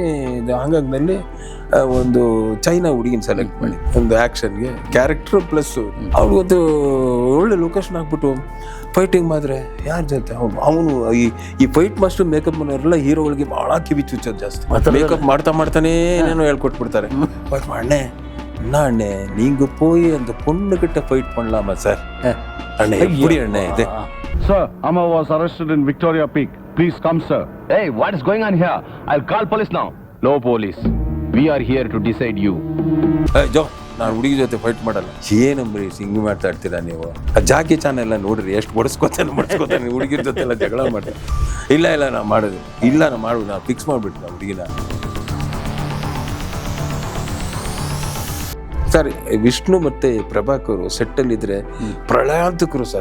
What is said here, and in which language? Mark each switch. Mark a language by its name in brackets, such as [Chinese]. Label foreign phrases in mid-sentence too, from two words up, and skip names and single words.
[Kannada] ಹಾಂಗಾಗ್ನಲ್ಲಿ ಒಂದು ಚೈನಾ ಹುಡುಗಿನ ಸೆಲೆಕ್ಟ್ ಮಾಡಿ ಒಂದು ಆ್ಯಕ್ಷನ್ಗೆ ಕ್ಯಾರೆಕ್ಟರ್ ಪ್ಲಸ್ ಅವ್ರಿಗೊಂದು ಒಳ್ಳೆ ಲೊಕೇಶನ್ ಹಾಕ್ಬಿಟ್ಟು ಫೈಟಿಂಗ್ ಮಾಡಿದ್ರೆ ಯಾರ ಜೊತೆ ಅವನು ಈ ಫೈಟ್ ಮಾಸ್ಟರ್ ಮೇಕಪ್ ಮನೆಯವರೆಲ್ಲ ಹೀರೋಗಳಿಗೆ ಭಾಳ ಕಿವಿ ಚುಚ್ಚೋದು ಜಾಸ್ತಿ. ಮೇಕಪ್ ಮಾಡ್ತಾನೆ ಏನೇನೋ ಹೇಳ್ಕೊಟ್ಬಿಡ್ತಾರೆ. [Tamil] அண்ணே அண்ணே நீங்க போய் அந்த பொண்ணுகிட்ட ஃபைட் பண்ணலாமா சார்? அண்ணே எப்படி அண்ணே இது? [English] Sir, Amma was arrested in Victoria Peak. Please come, sir. Hey, what is going on here? I'll call police now. No police. We are here to decide you. Hey, Joe. [Kannada] ನಾನು ಹುಡುಗಿ ಜೊತೆ ಫೈಟ್ ಮಾಡಲ್ಲ. ಏನಂಬ್ರಿ ಹಿಂಗೆ ಮಾತಾಡ್ತೀರಾ ನೀವು? ಜಾಕಿ ಚಾನ್ ಎಲ್ಲ ನೋಡ್ರಿ, ಎಷ್ಟು ಹೊಡಿಸ್ಕೊತಾನೆ ಹುಡುಗಿರ ಜೊತೆ ಎಲ್ಲ ಜಗಳ ಮಾಡ್ತಾರೆ. ಇಲ್ಲ ನಾ ಮಾಡೋದು ಇಲ್ಲ, ನಾ ಮಾಡೋದು, ನಾ ಫಿಕ್ಸ್ ಮಾಡ್ಬಿಟ್ಟು ನಾ ಹುಡುಗಿನ. ಸರ್, ವಿಷ್ಣು ಮತ್ತೆ ಪ್ರಭಾಕರ್ ಸೆಟ್ಟಲ್ಲಿ ಇದ್ರೆ ಪ್ರಳಯಾಂತಕರು ಸರ್.